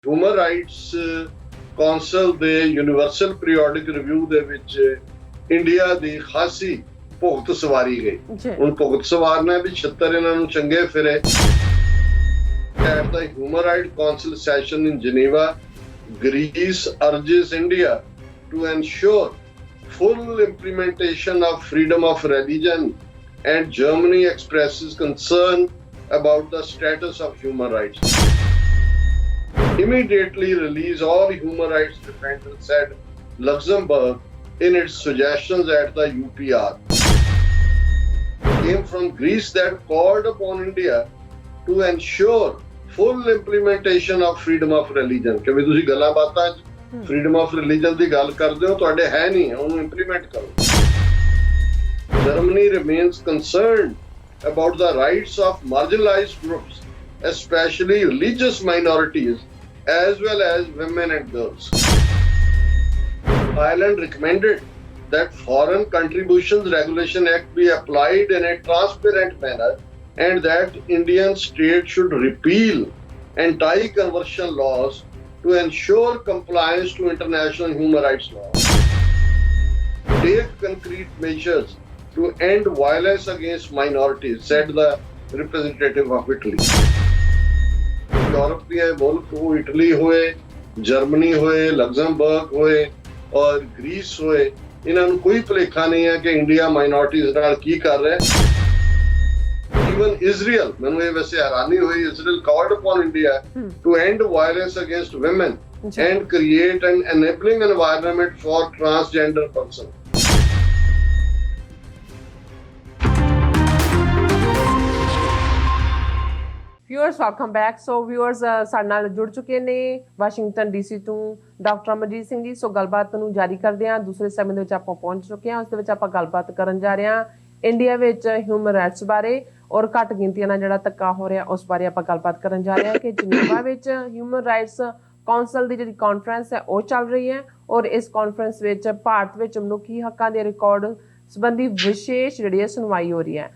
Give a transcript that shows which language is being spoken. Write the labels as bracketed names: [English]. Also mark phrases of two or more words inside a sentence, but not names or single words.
[Punjabi] ਹਿਊਮਨ ਰਾਈਟਸ ਕੌਂਸਲ ਦੇ ਯੂਨੀਵਰਸਲ ਪੀਰੀਓਡਿਕ ਰਿਵਿਊ ਦੇ ਵਿੱਚ ਇੰਡੀਆ ਦੀ ਖਾਸੀ ਭੁਗਤ ਸਵਾਰੀ ਗਈ। ਹੁਣ ਭੁਗਤ ਸਵਾਰਨਾ ਵੀ 76 ਇਹਨਾਂ ਨੂੰ ਚੰਗੇ ਫਿਰੇ। [English] At the Human Rights Council session in Geneva, Greece urges India to ensure full implementation of freedom of religion, and Germany expresses concern about the status of human rights. Immediately release all human rights defenders, said Luxembourg in its suggestions at the UPR. Came from Greece that called upon India to ensure full implementation of freedom of religion. [Punjabi] ਕਿ ਵੀ ਤੁਸੀਂ ਗੱਲਾਂ ਬਾਤਾਂ [English] freedom of religion [Punjabi] ਦੀ ਗੱਲ ਕਰਦੇ ਹੋ, ਤੁਹਾਡੇ ਹੈ ਨਹੀਂ, ਉਹਨੂੰ implement ਕਰੋ। [English] Germany remains concerned about the rights of marginalized groups, especially religious minorities, as well as women and girls. Ireland recommended that Foreign Contributions Regulation Act be applied in a transparent manner, and that Indian state should repeal anti-conversion laws to ensure compliance to international human rights laws. Take concrete measures to end violence against minorities, said the representative of Italy. [Punjabi] ਯੂਰੋਪ ਕੇ ਮੁਲਕ ਹੋ, ਇਟਲੀ ਹੋਏ, ਜਰਮਨੀ ਹੋਏ, ਲਗਜ਼ਮਬਰਗ ਹੋਏ ਔਰ ਗ੍ਰੀਸ ਹੋਏ, ਇਨ੍ਹਾਂ ਨੂੰ ਕੋਈ ਭੁਲੇਖਾ ਨਹੀਂ ਹੈ ਕਿ ਇੰਡੀਆ ਮਾਈਨੌਰਿਟੀਜ਼ ਨਾਲ ਕੀ ਕਰ ਰਹਾ ਹੈ। [English] Even Israel, [Punjabi] ਮੈਨੂੰ ਯੇ ਵੈਸੇ ਹੈਰਾਨੀ ਹੋਈ, [English] Israel called upon India to end violence against women and create an enabling environment for transgender persons. Viewers, welcome back. So viewers, [Punjabi] ਸਾਡੇ ਨਾਲ ਜੁੜ ਚੁੱਕੇ ਨੇ ਵਾਸ਼ਿੰਗਟਨ ਡੀਸੀ ਤੋਂ ਡਾਕਟਰ ਅਮਰਜੀਤ ਸਿੰਘ ਜੀ। ਸੋ ਗੱਲਬਾਤ ਨੂੰ ਜਾਰੀ ਕਰਦੇ ਹਾਂ। ਦੂਸਰੇ ਸਮੇਂ ਦੇ ਵਿੱਚ ਆਪਾਂ ਪਹੁੰਚ ਚੁੱਕੇ ਹਾਂ। ਉਸ ਦੇ ਵਿੱਚ ਆਪਾਂ ਗੱਲਬਾਤ ਕਰਨ ਜਾ ਰਹੇ ਹਾਂ ਇੰਡੀਆ ਵਿੱਚ [English] human rights [Punjabi] ਬਾਰੇ ਔਰ ਘੱਟ ਗਿਣਤੀਆਂ ਨਾਲ ਜਿਹੜਾ ਧੱਕਾ ਹੋ ਰਿਹਾ ਉਸ ਬਾਰੇ ਆਪਾਂ ਗੱਲਬਾਤ ਕਰਨ ਜਾ ਰਹੇ ਹਾਂ ਕਿ ਜਨੀਵਾ ਵਿੱਚ ਹਿਊਮਨ ਰਾਈਟਸ ਕੌਂਸਲ ਦੀ ਜਿਹੜੀ ਕਾਨਫਰੰਸ ਹੈ ਉਹ ਚੱਲ ਰਹੀ ਹੈ ਔਰ ਇਸ ਕਾਨਫਰੰਸ ਵਿੱਚ ਭਾਰਤ ਵਿੱਚ ਮਨੁੱਖੀ ਹੱਕਾਂ ਦੇ ਰਿਕਾਰਡ ਸੰਬੰਧੀ ਵਿਸ਼ੇਸ਼ ਜਿਹੜੀ ਸੁਣਵਾਈ ਹੋ ਰਹੀ ਹੈ।